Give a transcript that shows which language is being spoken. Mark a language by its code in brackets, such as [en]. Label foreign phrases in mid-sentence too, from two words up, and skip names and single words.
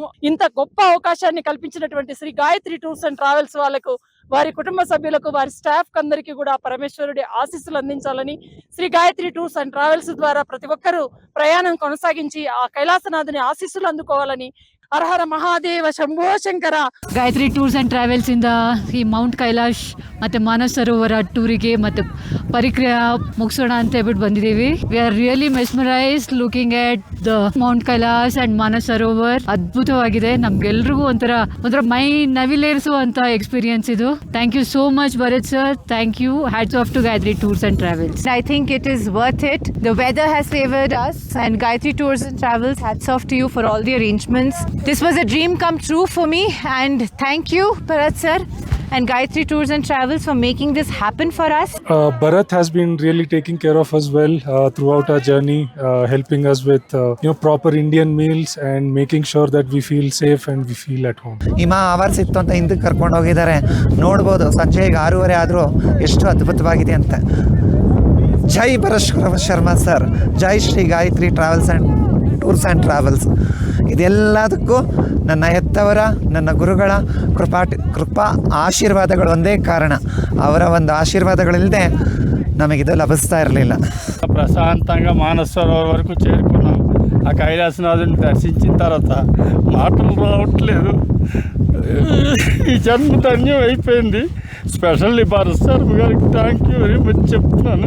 [te] ఇంత గొప్ప అవకాశాన్ని కల్పించినటువంటి శ్రీ గాయత్రి టూర్స్ అండ్ ట్రావెల్స్ వాళ్ళకు, వారి కుటుంబ సభ్యులకు, వారి స్టాఫ్ అందరికీ కూడా పరమేశ్వరుడి ఆశీస్సులు అందించాలని, శ్రీ గాయత్రి టూర్స్ అండ్ ట్రావెల్స్ ద్వారా ప్రతి ఒక్కరూ ప్రయాణం కొనసాగించి ఆ కైలాసనాథుని ఆశీస్సులు అందుకోవాలని. హరహర మహాదేవ శంభో ಶಂಕರ. [kn] ಗಾಯತ್ರಿ ಟೂರ್ಸ್ ಆ್ಯಂಡ್ ಟ್ರಾವೆಲ್ಸಿಂದ ಈ ಮೌಂಟ್ ಕೈಲಾಶ್ ಮತ್ತು ಮಾನಸ ಸರೋವರ ಟೂರಿಗೆ ಮತ್ತು ಪರಿಕ್ರಿಯೆ ಮುಗಿಸೋಣ ಅಂತ ಹೇಳ್ಬಿಟ್ಟು ಬಂದಿದ್ದೀವಿ. [en] we are really mesmerized looking at the Mount Kailash and ಮಾನಸ ಸರೋವರ್. ಅದ್ಭುತವಾಗಿದೆ. [kn] ನಮ್ಗೆಲ್ರಿಗೂ ಒಂಥರ ಮೈ ನವಿಲೇರಿಸುವಂಥ ಎಕ್ಸ್ಪೀರಿಯನ್ಸ್ ಇದು. [en] thank you so much ಭರತ್ sir. thank you. hats off to ಗಾಯತ್ರಿ Tours and Travels. I think it is worth it. The weather has favored us, and Gayatri Tours and Travels, hats off to you for all the arrangements. This was a dream come true for me, and thank you Bharat sir and Gayatri Tours and Travels for making this happen for us. Bharat has been really taking care of us well throughout our journey, helping us with proper Indian meals and making sure that we feel safe and we feel at home. [kn] ಹಿಮ ಆವರಿಸಿತ್ತು ಅಂತ ಹಿಂದಕ್ಕೆ ಕರ್ಕೊಂಡು ಹೋಗಿದ್ದಾರೆ. ನೋಡ್ಬೋದು ಸಂಜೆ ಈಗ 6:30 ಆದರೂ ಎಷ್ಟು ಅದ್ಭುತವಾಗಿದೆ ಅಂತ. ಜೈ ಭರತ್ ಶರ್ಮಾ ಸರ್, ಜೈ ಶ್ರೀ ಗಾಯತ್ರಿ ಟ್ರಾವೆಲ್ಸ್ ಆ್ಯಂಡ್ ಟೂರ್ಸ್ ಆ್ಯಂಡ್ ಟ್ರಾವೆಲ್ಸ್. ಇದೆಲ್ಲದಕ್ಕೂ ನನ್ನ ಹೆತ್ತವರ, ನನ್ನ ಗುರುಗಳ ಕೃಪಾ ಆಶೀರ್ವಾದಗಳು ಒಂದೇ ಕಾರಣ. ಅವರ ಒಂದು ఆశీర్వాదಗಳಿಲ್ಲದೆ ನಮಗಿದಿ ಲಭಿಸ್ತಾ ಇರಲಿಲ್ಲ. [te] ప్రశాంతంగా మానస సరోవర్ వరకు చేరుకున్నాం. ఆ కైలాసనాథుని దర్శించిన తర్వాత మాటలు రావట్లేదు. ఈ జన్మ ధన్యం అయిపోయింది. స్పెషల్లీ భరత్ శర్మ గారికి [en] thank you very much [te] చెప్తున్నాను.